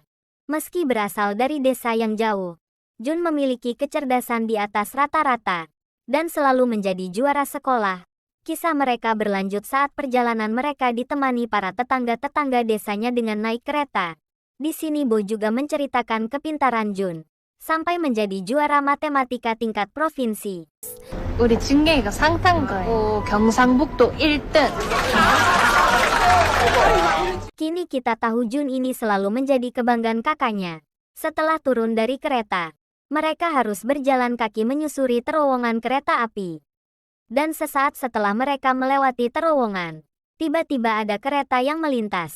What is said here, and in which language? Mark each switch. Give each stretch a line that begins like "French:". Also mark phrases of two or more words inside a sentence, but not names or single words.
Indonesian: Meski berasal dari desa yang jauh, Jun memiliki kecerdasan di atas rata-rata dan selalu menjadi juara sekolah. Kisah mereka berlanjut saat perjalanan mereka ditemani para tetangga-tetangga desanya dengan naik kereta. Di sini Bo juga menceritakan kepintaran Jun sampai menjadi juara matematika tingkat provinsi.
Korean: 우리 중계가 상탄가고 경상북도 1등.
Indonesian: Kini kita tahu Jun ini selalu menjadi kebanggaan kakaknya. Setelah turun dari kereta, mereka harus berjalan kaki menyusuri terowongan kereta api. Dan sesaat setelah mereka melewati terowongan, tiba-tiba ada kereta yang melintas.